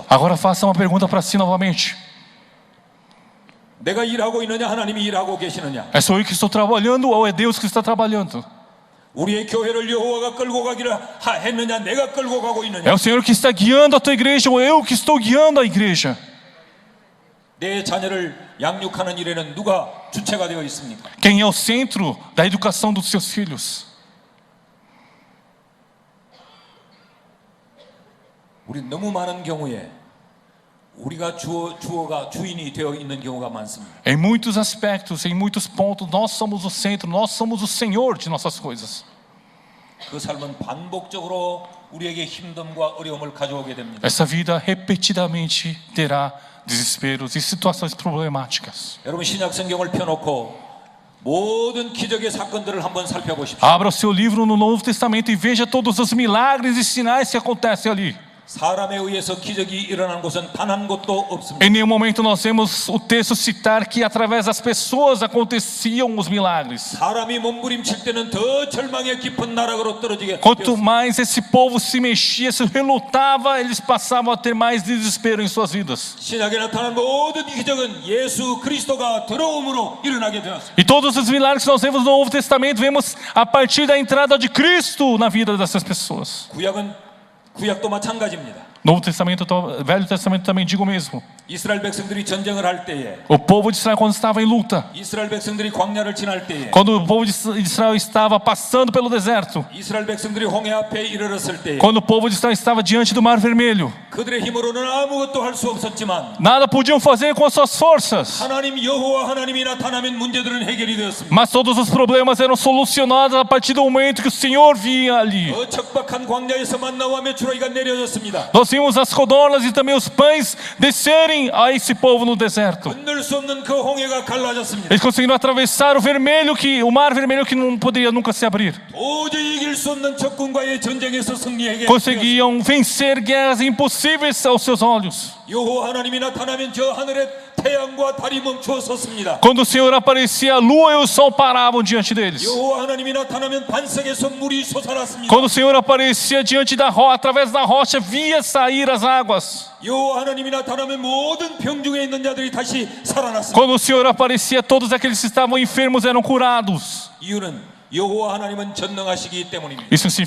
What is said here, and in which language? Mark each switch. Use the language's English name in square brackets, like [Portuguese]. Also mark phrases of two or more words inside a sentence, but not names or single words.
[Portuguese] Agora faça uma pergunta para si novamente. [Korean] 내가 일하고 있느냐 하나님이 일하고 계시느냐? [Portuguese] É só eu que estou trabalhando ou é Deus que está trabalhando? [Korean] 우리의 교회를 여호와가 끌고 가기를 했느냐 내가 끌고 가고 있느냐? [Portuguese] É o Senhor que está guiando a tua igreja ou eu que estou guiando a igreja? [Korean] 내 자녀를 양육하는 일에는 누가 주체가 되어 있습니까? [Portuguese] Quem é o centro da educação dos seus filhos? [Korean] 우리 너무 많은 경우에 우리가 주인이 되어 있는 경우가 많습니다. [Portuguese] Em muitos aspectos, em muitos pontos, nós somos o centro, nós somos o Senhor de nossas coisas. [Korean] 그 삶은 반복적으로 우리에게 힘듦과 어려움을 가져오게 됩니다. [Portuguese] Essa vida repetidamente terá desesperos e situações problemáticas. [Korean] 여러분 신약 성경을 펴놓고 모든 기적의 사건들을 한번 살펴보십시오. [Portuguese] Abra o seu livro no Novo Testamento e veja todos os milagres e sinais que acontecem ali. [Korean] 사람에 의해서 기적이 일어난 곳은 단 한 곳도 없습니다. [Portuguese] Em nenhum momento nós vemos o texto citar que através das pessoas aconteciam os milagres. [Korean] 사람이 몸부림칠 때는 더 절망의 깊은 나락으로 떨어지게 [Portuguese] Quanto [Korean] 되었습니다. [Portuguese] mais esse povo se mexia, se relutava, eles passavam a ter mais desespero em suas vidas. [Korean] 신약에 나타난 모든 기적은 예수 그리스도가 들어옴으로 일어나게 되었습니다. [Portuguese] E todos os milagres que nós vemos no Novo Testamento, vemos a partir da entrada de Cristo na vida dessas pessoas. [Korean] 구약도 마찬가지입니다. [Portuguese] Novo Testamento, Velho Testamento também digo o mesmo. [Korean] 이스라엘 백성들이 전쟁을 할 때에, [Portuguese] O povo de Israel quando estava em luta, [Korean] 이스라엘 백성들이 광야를 지날 때에, [Portuguese] quando o povo de Israel estava passando pelo deserto, [Korean] 이스라엘 백성들이 홍해 앞에 이르렀을 때에, [Portuguese] quando o povo de Israel estava diante do Mar Vermelho, [Korean] 그들의 힘으로는 아무것도 할 수 없었지만 [Portuguese] nada podiam fazer com as suas forças, [Korean] 하나님 여호와 하나님이 나타나면 문제들은 해결이 되었습니다. [Portuguese] mas todos os problemas eram solucionados a partir do momento que o Senhor vinha ali. [Korean] 척박한 광야에서 만나와 메추라기가 내려졌습니다. [Portuguese] Nós vimos as codornas e também os pães descerem a esse povo no deserto. [Korean] 건널 수 없는 그 홍해가 갈라졌습니다. [Portuguese] Eles conseguiram atravessar o mar vermelho que não poderia nunca se abrir. [Korean] 도저히 이길 수 없는 적군과의 전쟁에서 승리하게 [Portuguese] Conseguiam vencer guerras impossíveis aos seus olhos. [Korean] 여호와 하나님이 나타나면 저 하늘에 태양과 달이 멈추어 섰습니다. [Portuguese] Quando o Senhor aparecia, a lua e o sol paravam diante deles. [Korean] 여호와 하나님이 나타나면 반석에서 물이 솟아났습니다. [Portuguese] Quando o Senhor aparecia diante através da rocha, via sair as águas. [Korean] 여호와 하나님이 나타나면 모든 병중에 있는 자들이 다시 살아났습니다. [Portuguese] Quando o Senhor aparecia, todos aqueles que estavam enfermos eram curados. [Korean] 이유는 여호와 하나님은 전능하시기 때문입니다. [Portuguese] Isso significa, o motivo disso tudo é porque nosso Deus é poderoso. [Korean] 여러분, [Portuguese] 1 Coríntios 15, 17 diz: Pois sabemos que a nossa luta não é contra a carne e sangue, mas contra principados, contra potestades, contra